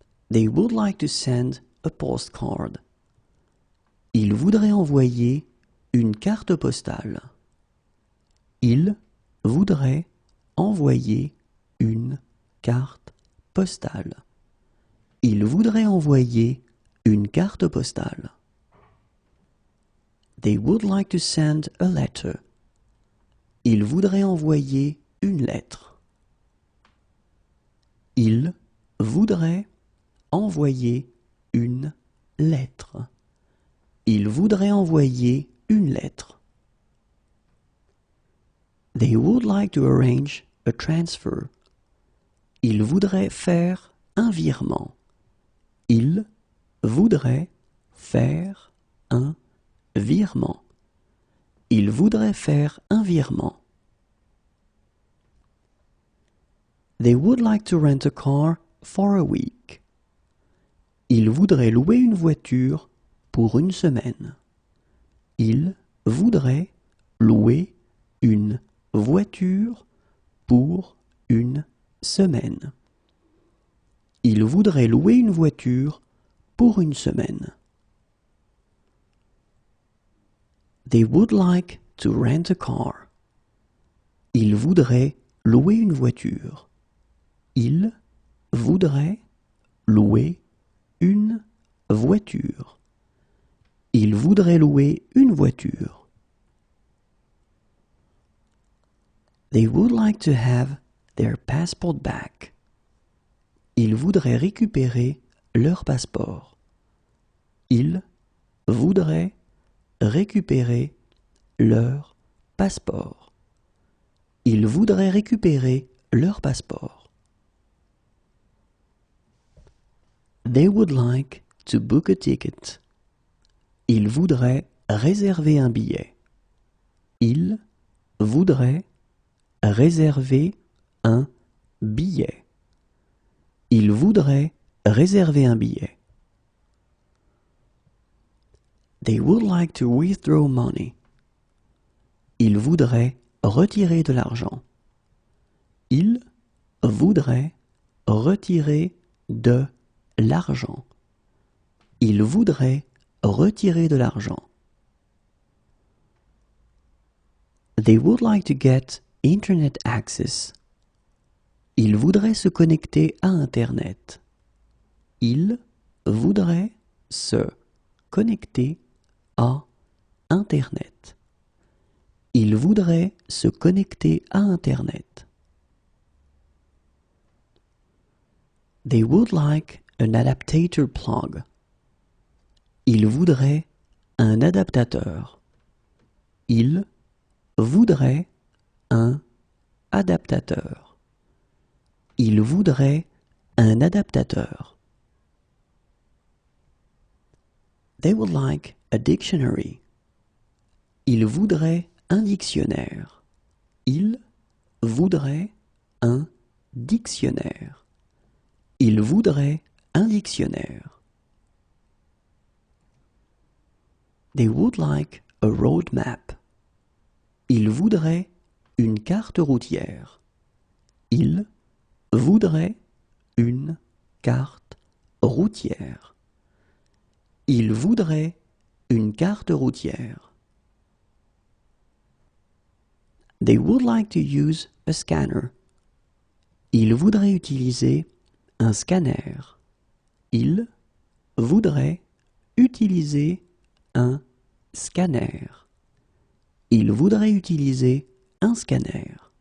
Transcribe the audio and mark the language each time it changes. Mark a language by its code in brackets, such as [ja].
[en] They would like to send a postcard. [fr] Ils voudraient envoyer une carte postale. Ils voudraient envoyer une carte postale. Ils voudraient envoyer une carte postale. [en] They would like to send a letter. [fr] Ils voudraient envoyer une lettre. Ils voudraient envoyer une lettre. Ils voudraient envoyer une lettre. [en] They would like to arrange a transfer. [fr] Il voudrait faire un virement. Il voudrait faire un virement. Il voudrait faire un virement. [en] They would like to rent a car for a week. [fr] Ils voudraient louer une voiture pour une semaine. Ils voudraient louer une voiture pour une semaine. Ils voudraient louer une voiture pour une semaine. [en] They would like to rent a car. [fr] Ils voudraient louer une voiture. Ils voudraient louer une voiture. Ils voudraient louer une voiture. [en] They would like to have their passport back. [fr] Ils voudraient récupérer leur passeport. Ils voudraient récupérer leur passeport. Ils voudraient récupérer leur passeport. [en] They would like to book a ticket. [fr] Ils voudraient réserver un billet. Ils voudraient réserver un billet. Ils voudraient réserver un billet. [en] They would like to withdraw money. [fr] Ils voudraient retirer de l'argent. Ils voudraient retirer de l'argent. Ils voudraient retirer de l'argent. [en] They would like to get internet access. [fr] Ils voudraient se connecter à Internet. Ils voudraient se connecter à Internet. Ils voudraient se connecter à Internet. [en] They would like an adaptator plug. [fr] Ils voudraient un adaptateur. Ils voudraient un adaptateur. Ils voudraient un adaptateur. [en] They would like a dictionary. [fr] Ils voudraient un dictionnaire. Ils voudraient un dictionnaire. Ils voudraient un dictionnaire. [en] They would like a road map. [fr] Ils voudraient une carte routière. Ils voudraient une carte routière. Ils voudraient une carte routière. [en] They would like to use a scanner. [fr] Ils voudraient utiliser un scanner. Ils voudraient utiliser un scanner. Ils voudraient utiliser un scanner.